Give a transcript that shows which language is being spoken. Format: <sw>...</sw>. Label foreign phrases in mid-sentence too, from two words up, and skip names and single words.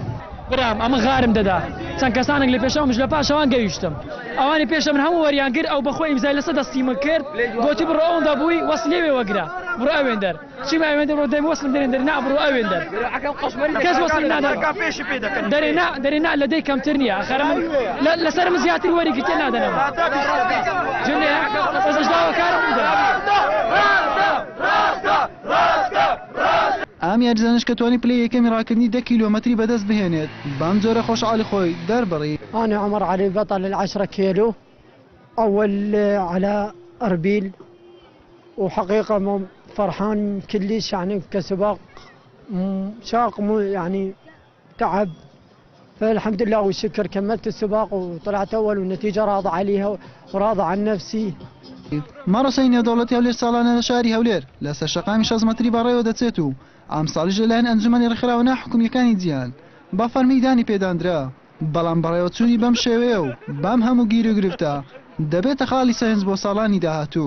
<ckb>برام ئەمە غارم دەدا چەند کەسانێک لە پێشەوەمش لە پاشەوان گەیشتم، ئەوانی پێشە من هەموو وەریان کرد، ئەو بەخۆی ئیمزای لەسەر دەستی من کرد، گوتی بڕۆ ئەوەندا بووی وەس لێوێ وەگرا، بڕۆ ئەوێن دەر چیم ئەوێن دەر بڕۆ دەی وەسم دەرێن دەر نا بڕۆ ئەوێن دەر کەس وەسم نادەکا پێشی پێ دەکەن دەرێ نا لە دەی کەمتر نییە ئەخەر من لەسەر من زیاتر وەریکی تێ نادەنەوە جنێ ئەزش داوە کارم ئەم یاریزانش کە توانی پلەی یەکەمی ڕاکردنی 10 کیلۆمەتری بەدەست بهێنێت بەم جۆرە خۆشحاڵی خۆی دەربڕی.</ckb> <ar>أنا عمر علي بطل 10 كيلو أول على أربيل، وحقيقة فرحان كلش يعني كسباق شاق يعني تعب، فالحمد لله والشكر كملت السباق وطلعت أول والنتيجة راضى عليها وراضى عن نفسي.</ar> <ckb>ماراسۆنی نێودەوڵەتی هەولێر ساڵانە لە شاری هەولێر لە سەرشەقامی 6 مەتری بەڕێوە دەچێت و ئەم ساڵیش لەلایەن ئەنجومەنی ڕێکخراوە حکومیەکانی جیهان بە فەرمیدانی پێدانرا، بەڵام بەڕێوەچوونی بەم شێوەیە و بەم هەموو گیر و گرفتە دەبێتە خاڵی ساینس بۆ ساڵانی داهاتوو.</ckb>